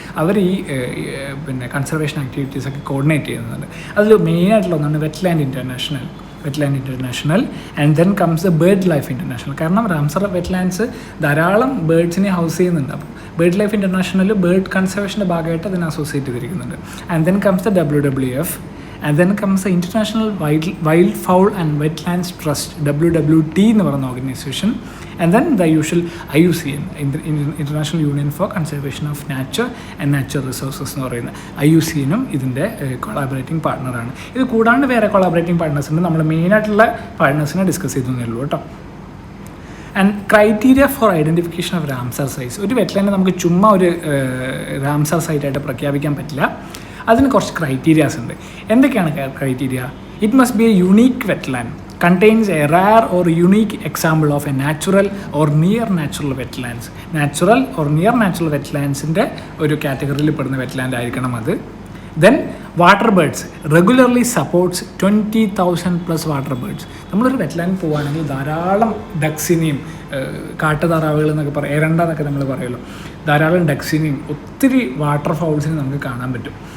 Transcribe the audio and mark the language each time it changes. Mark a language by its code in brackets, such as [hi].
[ml] അവർ ഈ conservation ആക്ടിവിറ്റീസൊക്കെ coordinate ചെയ്യുന്നുണ്ട്. അതിൽ മെയിനായിട്ടുള്ള ഒന്നാണ് wetland international [en] And then comes the bird life international. [ml] കാരണം റാംസർ വെറ്റ്ലാൻഡ്സ് ധാരാളം ബേർഡ്സിനെ ഹൗസ് ചെയ്യുന്നുണ്ട്. അപ്പോൾ ബേർഡ് ലൈഫ് ഇൻ്റർനാഷണൽ ബേർഡ് കൺസർവേഷൻ്റെ ഭാഗമായിട്ട് അതിനെ associate ചെയ്തിരിക്കുന്നുണ്ട്. [en] And then comes the WWF. And then comes the International Wild Fowl and Wetlands Trust, WWT [ml] എന്ന് പറയുന്ന organisation. [en] and then the usual IUCN, International Union for Conservation of Nature and Natural Resources [ml] എന്ന് പറയുന്ന IUCNും ഇതിൻ്റെ collaborating പാർട്ട്ണറാണ്. ഇത് കൂടാണ്ട് വേറെ collaborating partners ഉണ്ട്. നമ്മൾ മെയിനായിട്ടുള്ള പാർട്ട്നേഴ്സിനെ ഡിസ്കസ് ചെയ്തേ ഉള്ളൂ കേട്ടോ. [en] And criteria for identification of Ramsar sites. [ml] ഒരു വെറ്റ്ലാൻഡ് നമുക്ക് ചുമ്മാ ഒരു റാംസാർ സൈറ്റായിട്ട് പ്രഖ്യാപിക്കാൻ പറ്റില്ല. അതിന് കുറച്ച് ക്രൈറ്റീരിയാസ് ഉണ്ട്. എന്തൊക്കെയാണ് criteria? [en] It must be a unique wetland, contains a rare or unique example of a natural or near natural wetlands. Natural or near natural wetlands [ml] ൻ്റെ ഒരു കാറ്റഗറിയിൽ പെടുന്ന വെറ്റ്ലാൻഡ് ആയിരിക്കണം അത്. [en] Then water birds regularly supports 20,000+ water birds. [ml] നമ്മളൊരു wetland പോവുകയാണെങ്കിൽ ധാരാളം ഡക്സിനെയും കാട്ടുതാറാവുകൾ എന്നൊക്കെ പറയും, എരണ്ട എന്നൊക്കെ നമ്മൾ പറയുമല്ലോ, ധാരാളം ഡക്സിനെയും ഒത്തിരി വാട്ടർ ഫൗൾസിനെയും നമുക്ക് കാണാൻ പറ്റും.